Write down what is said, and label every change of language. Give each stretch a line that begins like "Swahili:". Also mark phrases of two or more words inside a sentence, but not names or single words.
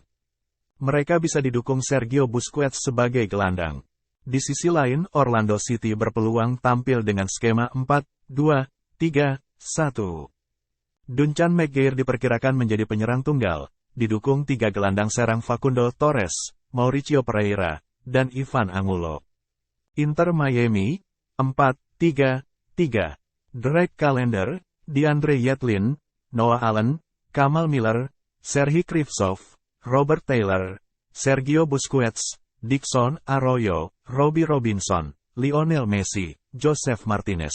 Indonesian: Mereka bisa didukung Sergio Busquets sebagai gelandang. Di sisi lain, Orlando City berpeluang tampil dengan skema 4-2-3-1. Duncan McGear diperkirakan menjadi penyerang tunggal, didukung 3 gelandang serang Facundo Torres, Mauricio Pereira, dan Ivan Angulo. Inter Miami, 4-3-3. Drake Callender, DeAndre Yedlin, Noah Allen, Kamal Miller, Serhii Krivtsov, Robert Taylor, Sergio Busquets, Dixon Arroyo, Robbie Robinson, Lionel Messi, Joseph Martinez.